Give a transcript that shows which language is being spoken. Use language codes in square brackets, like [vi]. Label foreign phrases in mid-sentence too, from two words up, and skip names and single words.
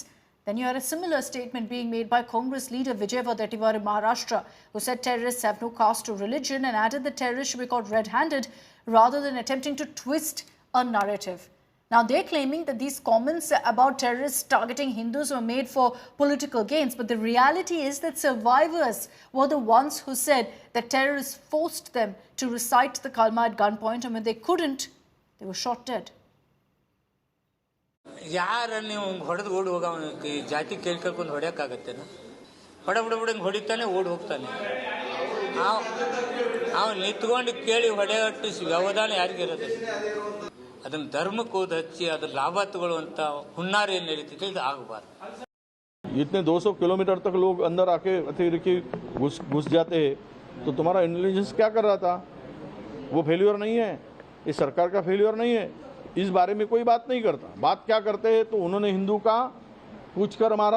[en] Then you had a similar statement being made by Congress leader Vijay Wadettiwar in Maharashtra, who said terrorists have no caste or religion and added that terrorists should be caught red-handed rather than attempting to twist a narrative. Now, they're claiming that these comments about terrorists targeting Hindus were made for political gains. But the reality is that survivors were the ones who said that terrorists forced them to recite the Kalma at gunpoint, and when they couldn't, they were shot dead. [kn] ಯಾರನ್ನು ಹೊಡೆದು ಓಡಿ ಹೋಗವನು ಜಾತಿ ಕೇಳ್ಕೊಂಡು ಹೊಡೆಯೋಕ್ಕಾಗತ್ತೇನ ಹೊಡೆಬಿಡಬಿಡಂಗೆ ಹೊಡಿತಾನೆ ಓಡಿ ಹೋಗ್ತಾನೆ ಅವನು ನಿಂತ್ಕೊಂಡು ಕೇಳಿ ಹೊಡೆಯಟ್ಟು ವ್ಯವಧಾನ ಯಾರಿಗಿರೋದು ಅದನ್ನು ಧರ್ಮಕ್ಕೆ ಹೋದ ಹಚ್ಚಿ ಅದ್ರ ಲಾಭ ತಗೊಳ್ಳುವಂತ ಹುನ್ನಾರ ಏನು ನಡೀತಿದೆ ಇದು ಆಗಬಾರ್ದು. [hi] इतने 200 किलोमीटर तक लोग अंदर आके अतिरेकी घुस जाते हैं तो तुम्हारा इंटेलिजेंस क्या कर रहा था? वो फेल्योर नहीं है, इस सरकार का फेल्योर नहीं है. इस बारे में कोई बात नहीं करता. बात क्या करते हैं तो उन्होंने हिंदू का पूछ कर मारा.